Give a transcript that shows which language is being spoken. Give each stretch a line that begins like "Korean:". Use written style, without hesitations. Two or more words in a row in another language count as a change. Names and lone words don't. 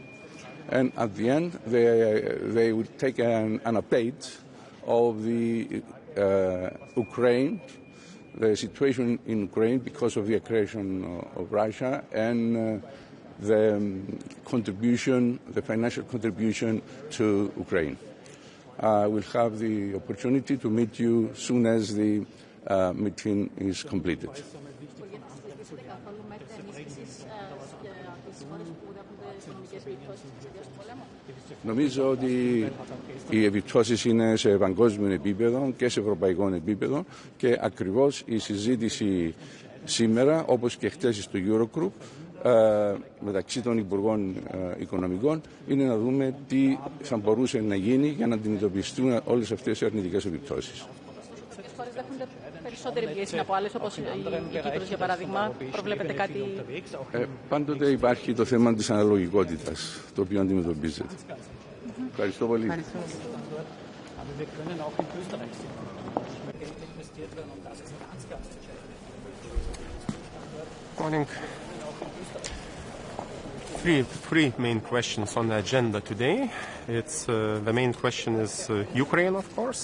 English: And at the end, they will take an update of the Ukraine, the situation in Ukraine because of the aggression of Russia, and the contribution, the financial contribution to Ukraine. I will have the opportunity to meet you soon as the meeting is completed.
Greek: Νομίζω ότι οι επιπτώσεις είναι σε παγκόσμιο επίπεδο και σε ευρωπαϊκό επίπεδο και ακριβώς η συζήτηση σήμερα, όπως και χτες στο Eurogroup, μεταξύ των Υπουργών Οικονομικών, είναι να δούμε τι θα μπορούσε να γίνει για να αντιμετωπιστούν όλες αυτές οι αρνητικές επιπτώσεις. Ποιες χώρες δέχονται περισσότερη πίεση από άλλες, όπως η Κύπρος, για παράδειγμα? Προβλέπετε κάτι? Πάντοτε υπάρχει το θέμα της αναλογικότητας, το οποίο αντιμετωπίζεται. Ευχαριστώ πολύ.
English: Morning. Three main questions on the agenda today. The main question is Ukraine, of course.